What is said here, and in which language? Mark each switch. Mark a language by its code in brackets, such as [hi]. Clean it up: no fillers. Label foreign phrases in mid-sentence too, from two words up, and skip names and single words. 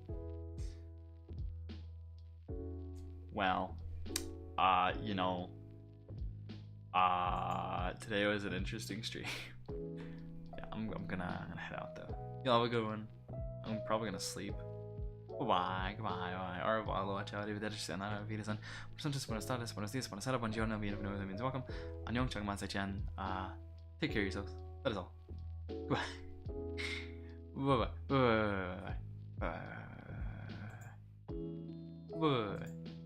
[en] Well, you know, today was an interesting stream. Yeah, I'm gonna head out though. Y'all have a good one. I'm probably gonna sleep. Goodbye. [fr] Au revoir, [it] ciao, arrivederci, [de] auf Wiedersehen. [es] Buenas tardes, buenos días, buenas tardes, buongiorno, bienvenido, [en] means welcome. Annyeong, changman, seichen. Take care of yourselves. That is all. Goodbye. Bye.